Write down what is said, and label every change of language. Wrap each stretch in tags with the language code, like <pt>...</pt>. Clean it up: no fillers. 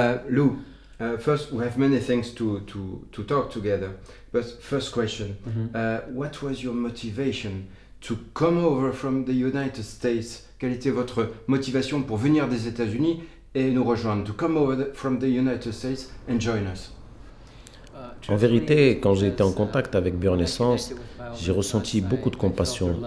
<en>Lou, first we have many things to talk together. But first question, what was your motivation to come over from the United States?</en> <fr>Quelle était votre motivation pour venir des États-Unis et nous rejoindre?</fr> <en>To come over from the United States and join us.</en> <fr>En vérité, quand j'ai été en contact avec Biorenaissance, j'ai ressenti beaucoup de compassion.</fr>